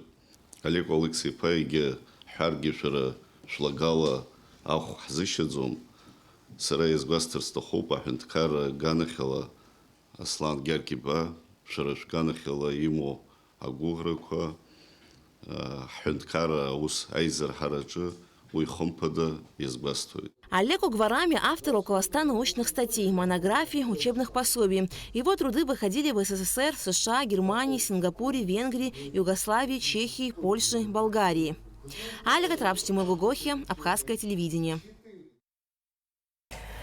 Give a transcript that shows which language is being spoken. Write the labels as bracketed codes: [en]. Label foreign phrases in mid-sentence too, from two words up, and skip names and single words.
[ab] Олег Алексеи-иԥа егьи ҳҳәаргьы шәара шәлагала ахә ҳзышьаӡом. Сара иазгәасҭар сҭахуп аҳәынҭқарра аганахьала Аслан Гьаргь-иԥа шәара шәганахьала имоу агәыӷрақәа ҳҳәынҭқарра аус аизырҳараҿы уи хымԥада иазгәасҭоит. [ru] Олег Угварамия – автор около 100 научных статей, монографий, учебных пособий. Его труды выходили в СССР, США, Германии, Сингапуре, Венгрии, Югославии, Чехии, Польше, Болгарии. Али Китрапш, Тимур Гугохи, Абхазское телевидение.